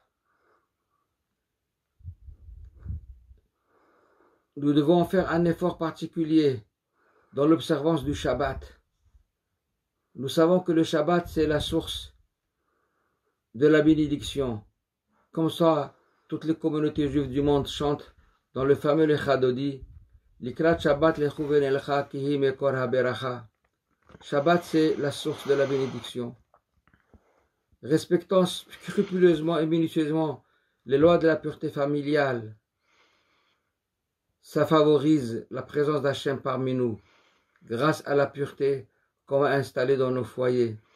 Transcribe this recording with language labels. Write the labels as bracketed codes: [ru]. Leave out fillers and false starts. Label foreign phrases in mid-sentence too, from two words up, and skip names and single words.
[fr] Nous devons faire un effort particulier dans l'observance du Shabbat. Nous savons que le Shabbat, c'est la source de la bénédiction. Comme ça, toutes les communautés juives du monde chantent dans le fameux Lechadodi, [he] לקראת שבת לכו ונלכה כי היא מקור הברכה. [fr] Shabbat, c'est la source de la bénédiction. Respectant scrupuleusement et minutieusement les lois de la pureté familiale, ça favorise la présence d'Hachem parmi nous, grâce à la pureté qu'on va installer dans nos foyers.